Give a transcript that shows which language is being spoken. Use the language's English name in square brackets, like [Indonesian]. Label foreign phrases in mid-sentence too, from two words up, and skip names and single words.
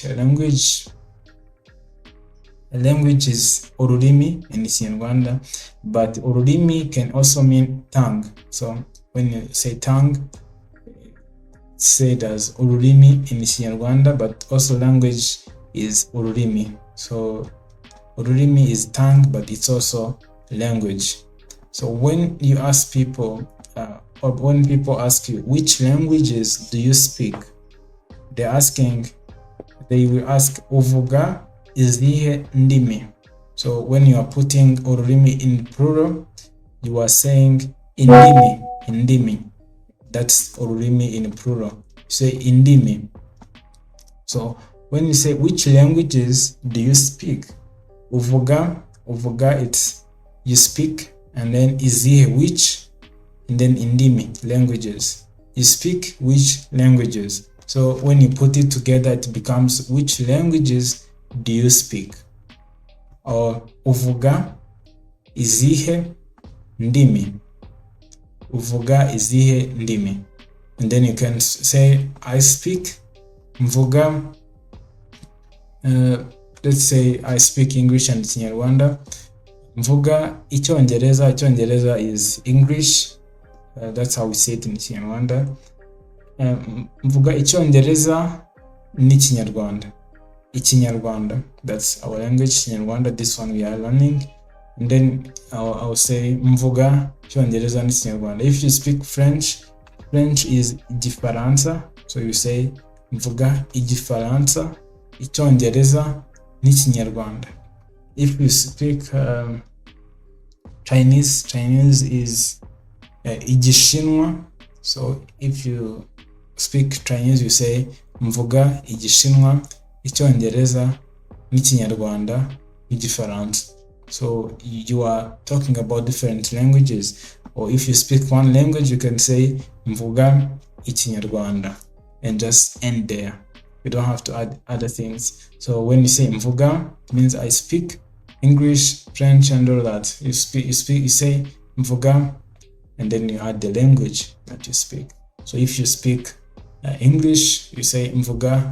[English] A language is ururimi in Kinyarwanda, but ururimi can also mean tongue. So when you say tongue, it's said as ururimi in Kinyarwanda, but also language is ururimi. So ururimi is tongue, but it's also language. So when you ask people, or when people ask you which languages do you speak, they will ask [Kinyarwanda] uvuga izihe ndimi. [English] So when you are putting ururimi in plural, you are saying indimi. That's ururimi in plural. You say indimi. So when you say which languages do you speak, uvuga it's you speak, and then izihe which, and then indimi languages. You speak which languages. So when you put it together, it becomes which languages do you speak? [Kinyarwanda] Or uvuga izihe ndimi. Uvuga izihe ndimi. [English] And then you can say I speak mvuga. Let's say I speak English and Kinyarwanda. [Kinyarwanda] Mvuga icyongereza. Icyongereza [English] is English. That's how we say it in Kinyarwanda. [Kinyarwanda] Mvuga icyongereza n'ikinyarwanda. Ikinyarwanda, [English] that's our language, Kinyarwanda. This one we are learning. And then I'll say [Kinyarwanda] mvuga icyongereza n'ikinyarwanda. [English] If you speak French is igifaransa. So you say [Kinyarwanda] mvuga igifaransa, icyongereza n'ikinyarwanda. [English] If you speak Chinese is igishinwa. So if you speak Chinese, you say [Kinyarwanda] mvuga igishinwa, icyongereza n'ikinyarwanda n'igifaransa. [English] So you are talking about different languages. Or if you speak one language, you can say [Kinyarwanda] mvuga ikinyarwanda [English] and just end there. You don't have to add other things. So when you say mvuga, it means I speak English, French, and all that. You say mvuga, and then you add the language that you speak. So if you speak English, you say mvuga.